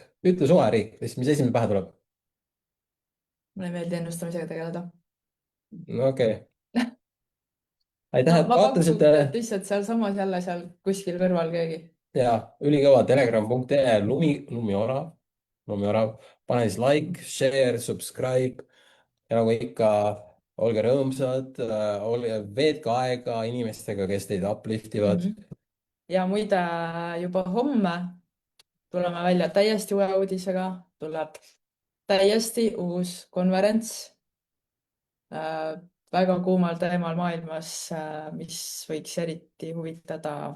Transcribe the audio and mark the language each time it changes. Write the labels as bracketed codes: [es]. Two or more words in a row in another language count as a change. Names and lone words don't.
[et] Ütle suvaline riik, mis esimene pähe tuleb. mulle ei meeldi ennustamisega tegeleda. No okei. Aitäh, No et ma vaatasite. pakkusin, et lihtsalt sealsamas jälle seal kuskil kõrval keegi. Ja ülikõva telegram.ee lumiorav, pane siis [en] like, share, subscribe [et] ja nagu ikka, olge rõõmsad, veetke aega inimestega, kes teid upliftivad. Ja muide, juba homme tuleme välja täiesti uue uudisega, tuleb täiesti uus konverents väga kuumal teemal maailmas, mis võiks eriti huvitada.